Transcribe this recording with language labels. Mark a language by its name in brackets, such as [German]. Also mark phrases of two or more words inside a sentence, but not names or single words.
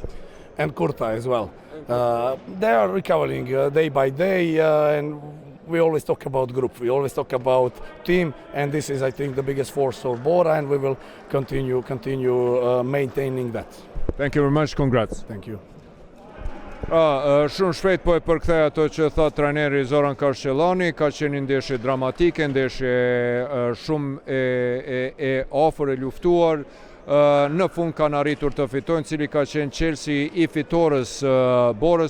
[English] And Kurta as well. They are recovering day by day, and we always talk about group, we always talk about team, and this is, I think, the biggest force for Bora, and we will continue maintaining that. Thank you very much, congrats. Thank you. [Albanian] Shumë shpejt po e përkthej ato që thot trajneri Zoran Kërshëlloni. Ka qenë ndeshje dramatike, ndeshje shumë e afër e luftuar. Në fund kanë arritur të fitojnë, cili ka qenë Chelsea i fitores Borës.